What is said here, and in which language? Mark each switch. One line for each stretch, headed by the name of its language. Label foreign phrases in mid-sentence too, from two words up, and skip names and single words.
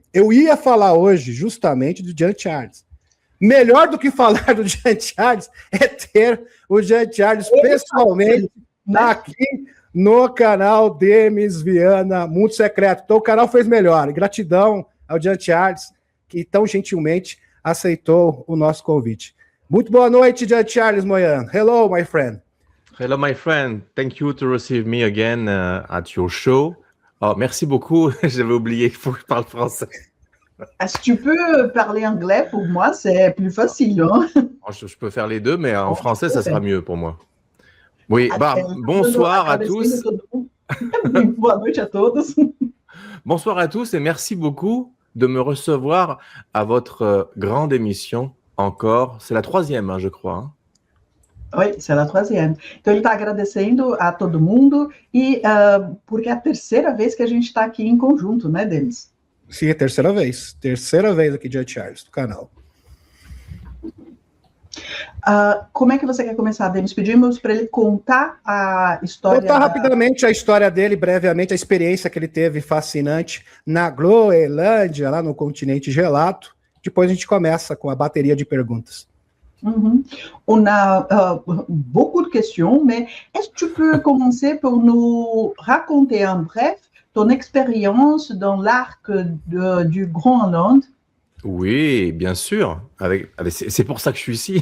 Portuguese: Eu ia falar hoje justamente do Jean Charles. Melhor do que falar do Jean Charles é ter o Jean Charles pessoalmente aqui no canal Demis Viana Mundo Secreto. Então o canal fez melhor. Gratidão ao Jean Charles, que tão gentilmente aceitou o nosso convite. Muito boa noite, Jean Charles Moya.
English: Hello, my friend. Hello, my friend. Thank you to receive me again at your show.
French: Oh, merci beaucoup. J'avais oublié qu'il faut que je parle français. Si tu peux parler anglais, pour moi, c'est plus facile. Hein? Je peux faire les deux, mais en français, ça sera mieux pour moi. Oui, bonsoir à tous.
Portuguese: Boa noite a todos.
French: Bonsoir à tous et merci beaucoup de me recevoir à votre grande émission. Encore, c'est la 3e, hein, je crois. Hein? Oui, c'est la 3e.
Portuguese: Então ele está agradecendo a todo mundo e porque é a terceira vez que a gente está aqui em conjunto, né, Demis? Sim, é a terceira vez aqui de Charles, do canal. Como é que você quer começar, Demis? Pedimos para ele contar a história... Contar rapidamente a história dele, brevemente, a experiência que ele teve fascinante na Groenlândia, lá no continente gelado. Depois a gente começa com a bateria de perguntas.
French: On a beaucoup de questions, mais est-ce que tu peux commencer pour nous raconter en bref ton expérience dans l'arc du Groenland? Oui, bien sûr. C'est pour ça que je suis ici.